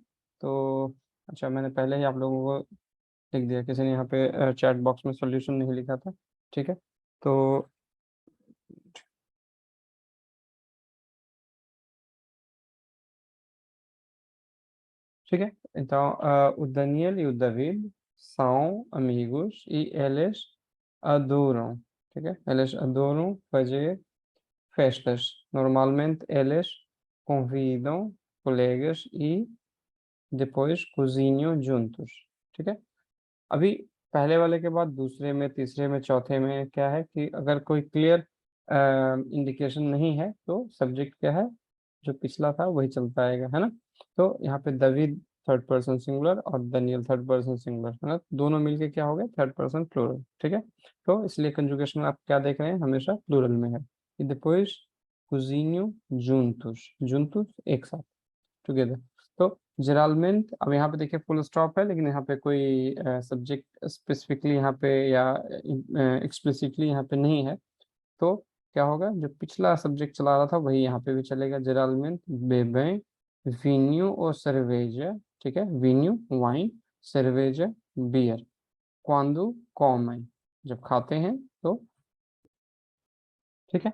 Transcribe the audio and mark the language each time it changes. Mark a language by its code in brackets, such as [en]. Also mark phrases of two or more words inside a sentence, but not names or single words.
[hi] तो अच्छा, मैंने पहले ही आप लोगों को लिख दिया, किसी ने यहाँ पे [en] chat box [hi] में सॉल्यूशन नहीं लिखा था। ठीक है। तो ठीक है। [pt] Então, o Daniel e o David são amigos e eles adoram, [hi] ठीक है, [pt] eles adoram fazer festas. Normalmente eles convidam colegas e depois cozinham juntos। [hi] ठीक है। अभी पहले वाले के बाद दूसरे में, तीसरे में, चौथे में क्या है कि अगर कोई क्लियर इंडिकेशन नहीं है तो सब्जेक्ट क्या है, जो पिछला था वही चलता आएगा, है ना। तो यहाँ पे दवीद [en] third person singular [hi] और दनियल [en] third person singular, [hi] है ना, दोनों मिलके क्या हो गए, [en] third person plural. [hi] ठीक है। तो इसलिए कंजुगेशन आप क्या देख रहे हैं, हमेशा प्लूरल में है। [pt] E depois cozinho juntos, juntos [hi] एक साथ, [pt] टुगेदर। [hi] तो जेरालमेंट, अब यहाँ पे देखिए [en] full stop [hi] है, लेकिन यहाँ पे कोई सब्जेक्ट स्पेसिफिकली यहाँ पे या एक्सप्लिसिटली यहाँ पे नहीं है। तो क्या होगा, जो पिछला सब्जेक्ट चला रहा था वही यहाँ पे भी चलेगा। [pt] geralmente bebem vinho [hi] और सर्वेजा, ठीक है, वीन्यू वाइन, सर्वेजा बियर, [pt] quando comem, [hi] जब खाते हैं तो, ठीक है।